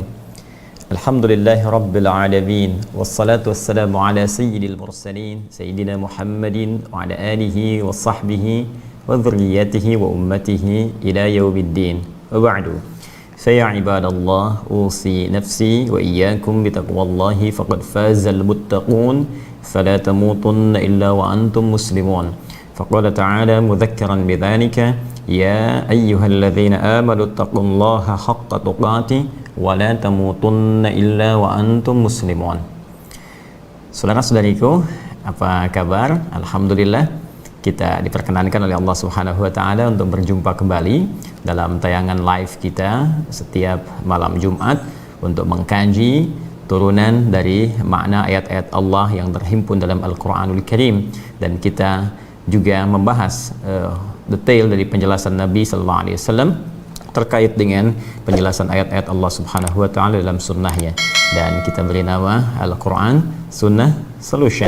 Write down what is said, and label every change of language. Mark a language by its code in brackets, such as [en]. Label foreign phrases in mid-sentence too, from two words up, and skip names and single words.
[ar] الحمد لله رب العالمين. والصلاة والسلام على سيد المرسلين سيدنا محمد وعلى آله وصحبه وذريته وأمته إلى يوم الدين. وبعد. فيا عباد الله أوصي نفسي وإياكم بتقوى الله فقد فاز المتقون فلا تموتن إلا وأنتم مسلمون. فقال تعالى مذكرا بذلك يا أيها الذين آمنوا اتقوا الله حق تقاته ولا تموتن إلا وأنتم مسلمون. [id] Saudara-saudariku, apa kabar? Alhamdulillah kita diperkenankan oleh Allah [ar] سبحانه وتعالى [id] untuk berjumpa kembali dalam tayangan live kita setiap malam Jumat untuk mengkaji turunan dari makna ayat-ayat Allah yang terhimpun dalam Al-Qur'anul Karim, dan kita juga membahas detail dari penjelasan Nabi [ar] صلى الله عليه وسلم [id] terkait dengan penjelasan ayat-ayat Allah [ar] سبحانه وتعالى [id] dalam sunnahnya, dan kita beri nama Al-Qur'an Sunnah Solution.